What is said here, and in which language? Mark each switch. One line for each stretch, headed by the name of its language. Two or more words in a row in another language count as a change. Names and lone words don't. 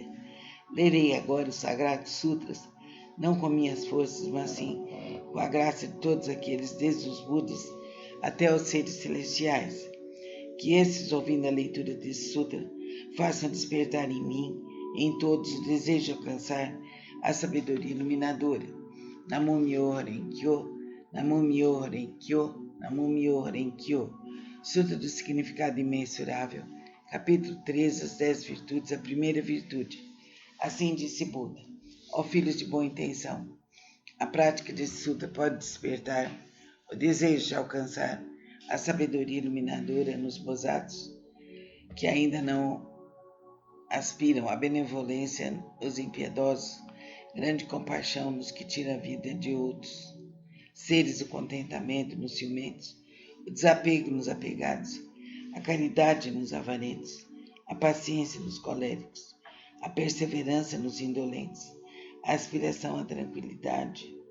Portuguese: Lerei agora os Sagrados Sutras, não com minhas forças, mas sim com a graça de todos aqueles, desde os Budas até os seres celestiais. Que esses, ouvindo a leitura desse sutra, façam despertar em mim e em todos o desejo de alcançar a sabedoria iluminadora.
Japanese: 南無妙法蓮華経、南無妙法蓮華経、南無妙法蓮華経.
Portuguese: Sutra do Significado Imensurável, capítulo 13, as 10 virtudes, a primeira virtude. Assim disse Buda: ó filhos de boa intenção, a prática desse sutra pode despertar o desejo de alcançar a sabedoria iluminadora nos Bosatsus, que ainda não aspiram à benevolência, os impiedosos, grande compaixão nos que tira a vida de outros, seres o contentamento nos ciumentos, o desapego nos apegados, a caridade nos avarentos, a paciência nos coléricos, a perseverança nos indolentes, a aspiração à tranquilidade,